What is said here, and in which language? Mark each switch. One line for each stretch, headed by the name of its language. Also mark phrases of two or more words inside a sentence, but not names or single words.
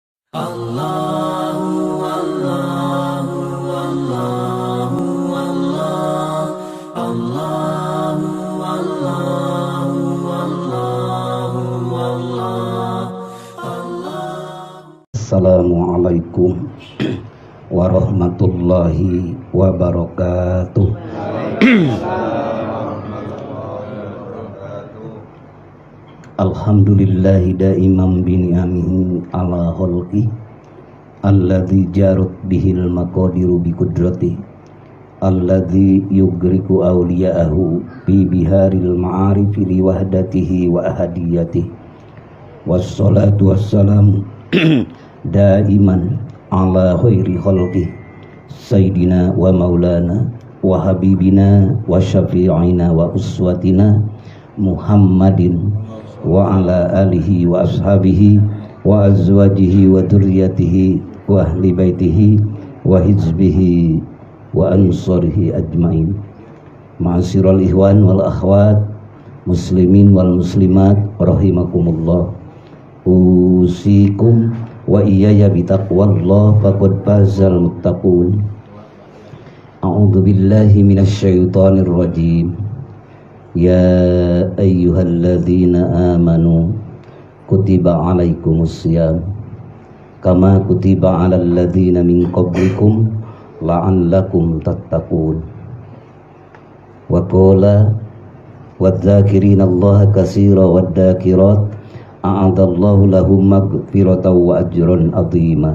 Arabic: الله الله الله الله الله الله الله الله. السلام عليكم ورحمة الله وبركاته. الحمد لله دائما بنعمه على خلقه الذي جرت به المقادير بقدرته الذي يغرق أولياءه ببحار المعارف لوحدته وأحديته والصلاة والسلام دائما على خير خلقه سيدنا ومولانا وحبيبنا وشفيعنا وأسوتنا محمد وعلى آله وأصحابه وأزواجه وذريته وأهل بيته وحزبه وأنصاره أجمعين. معاشر الإخوان والأخوات المسلمين والمسلمات رحمكم الله. أوصيكم وإياي بتقوى الله فقد فاز المتقون. أعوذ بالله من الشيطان الرجيم. يا أيها الذين آمنوا كتب عليكم الصيام كما كتب على الذين من قبلكم لعلكم تتقون. وقال والذاكرين الله كثيرا والذاكرات أعد الله لهم مغفرة وأجرا عظيما.